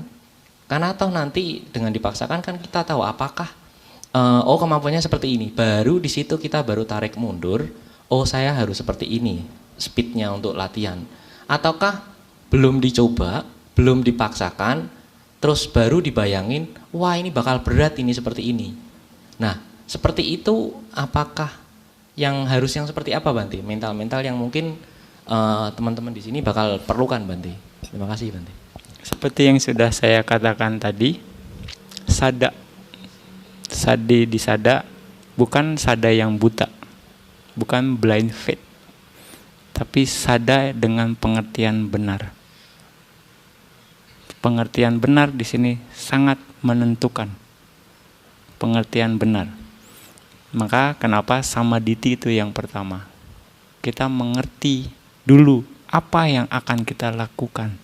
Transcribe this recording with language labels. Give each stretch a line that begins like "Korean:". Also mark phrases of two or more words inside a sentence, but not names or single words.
Indonesian: Karena atau nanti dengan dipaksakan kan kita tahu apakah kemampuannya seperti ini, baru di situ kita baru tarik mundur, saya harus seperti ini speednya untuk latihan, ataukah belum dicoba, belum dipaksakan, terus baru dibayangin, wah ini bakal berat ini seperti ini. Nah, seperti itu apakah yang seperti apa Bante? Mental-mental yang mungkin teman-teman di sini bakal perlukan Bante. Terima kasih Bante. Seperti yang sudah saya katakan tadi, sada di sada bukan sada yang buta, bukan
English: blind faith,
Indonesian: tapi sada dengan pengertian benar. Pengertian benar di sini sangat menentukan. Pengertian benar. Maka kenapa samaditi itu yang pertama. Kita mengerti dulu apa yang akan kita lakukan.